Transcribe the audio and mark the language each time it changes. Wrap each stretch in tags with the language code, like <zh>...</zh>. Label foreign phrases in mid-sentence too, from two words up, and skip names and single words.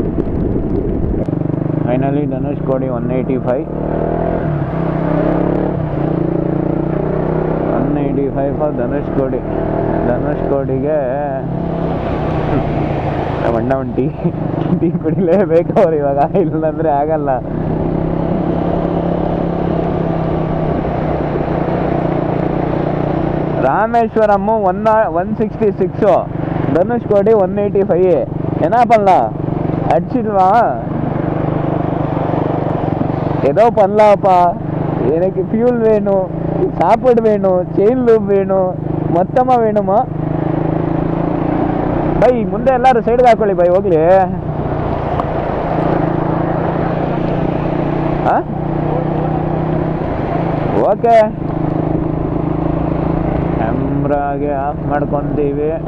<kn>ಫೈನಲಿ ಧನುಷ್ಕೋಡಿ 185 ಫಾರ್ ಧನುಷ್ಕೋಡಿಗೆ ಅಣ್ಣ ಒಂದು ಟೀ ಕುಡಿಲೇಬೇಕು ಅವ್ರು ಇವಾಗ, ಇಲ್ಲಂದರೆ ಆಗಲ್ಲ. ರಾಮೇಶ್ವರಮ್ 166, ಧನುಷ್ಕೋಡಿ 185.</kn> <ta>ಏನಪ್ಪಲ್ಲ அடிச்சிடுவா ஏதோ பண்ணலாம்ப்பா. எனக்கு ஃபியூல் வேணும், சாப்பாடு வேணும், செயின் லூப் வேணும், மொத்தமாக வேணுமா ಬೈ?</ta> <kn>ಮುಂದೆ ಎಲ್ಲರೂ ಸೈಡ್ಗೆ ಹಾಕೊಳ್ಳಿ ಬೈ, ಹೋಗ್ಲಿ. ಹಾಂ ಓಕೆ, ಕ್ಯಾಮ್ರಾಗೆ ಆಫ್ ಮಾಡ್ಕೊತೀವಿ.</kn>